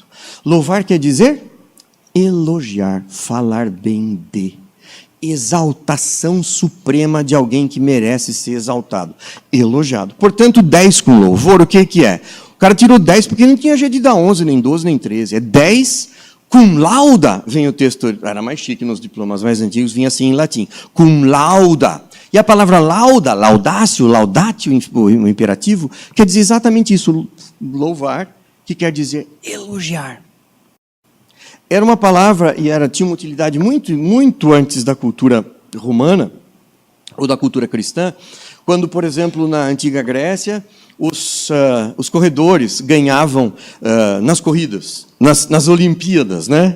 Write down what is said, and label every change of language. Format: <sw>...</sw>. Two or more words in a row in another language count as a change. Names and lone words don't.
<pt>Louvar quer dizer elogiar, falar bem de. Exaltação suprema de alguém que merece ser exaltado, elogiado. Portanto, 10 com louvor, o que é? O cara tirou 10 porque não tinha jeito de dar 11, nem 12, nem 13.</pt> <la>É 10 cum lauda,</la> <pt>vem o texto, era mais chique nos diplomas mais antigos, vinha assim em latim,</pt> <la>cum lauda.</la> <pt>E a palavra</pt> <la>lauda, laudatio,</la> <pt>o imperativo, quer dizer exatamente isso, louvar, que quer dizer elogiar. Era uma palavra, e tinha uma utilidade muito, muito antes da cultura romana, ou da cultura cristã, quando, por exemplo, na antiga Grécia, os corredores ganhavam nas corridas, nas Olimpíadas, né?</pt>